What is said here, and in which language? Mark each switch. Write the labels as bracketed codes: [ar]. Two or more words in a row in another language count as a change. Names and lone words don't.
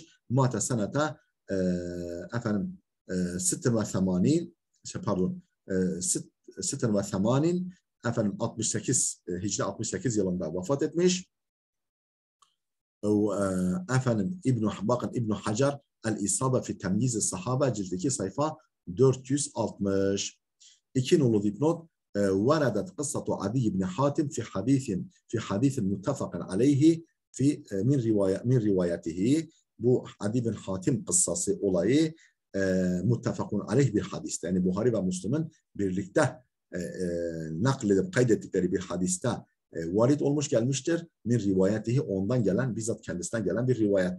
[tr] Mata senete efendim 86 pardon 86 efendim 68 Hicri 68 yılında vefat etmiş. Efendim bakın İbn Hacer El-İsabe fi Temyiz-i Sahabe cilt 2 sayfa 460. 2 nolu dipnot [ar] وردت قصة عدي بن حاتم في حديث متفق عليه من rivayetihi. [tr] Bu Adi bin Hatim kıssası olayı [ar] متفق عليه [tr] bir hadiste. Yani Buhari ve Müslüm'ün birlikte nakledip kaydettikleri bir hadiste varid olmuş gelmiştir. [ar] من روايته [tr] ondan gelen, bizzat kendisinden gelen bir rivayetle.